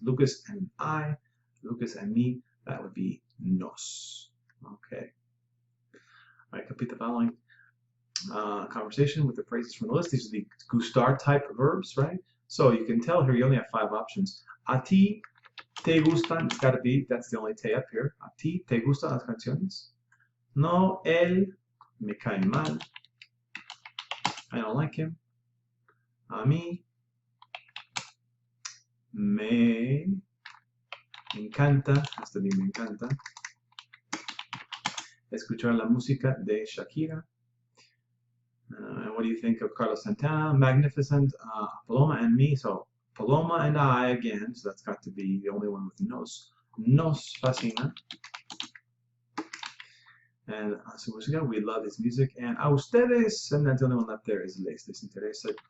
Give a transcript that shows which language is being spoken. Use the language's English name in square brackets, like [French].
[English] Lucas and I, Lucas and me, that would be nos. Okay. All right, complete the following conversation with the phrases from the list. These are the gustar type verbs, right? So you can tell here you only have 5 options. [Spanish] A ti te gustan, [English] it's got to be, that's the only te up here. [Spanish] A ti te gustan las canciones. No, él me cae mal. [English] I don't like him. [Spanish] A mí me encanta, hasta mí me encanta, escuchar la música de Shakira. [English] And what do you think of Carlos Santana? Magnificent. Paloma and me, so Paloma and I again, so that's got to be the only one with nos. [Spanish] Nos fascina. [English] And su música, we love his music. And a ustedes, and that's the only one left there is [Spanish] les interesa.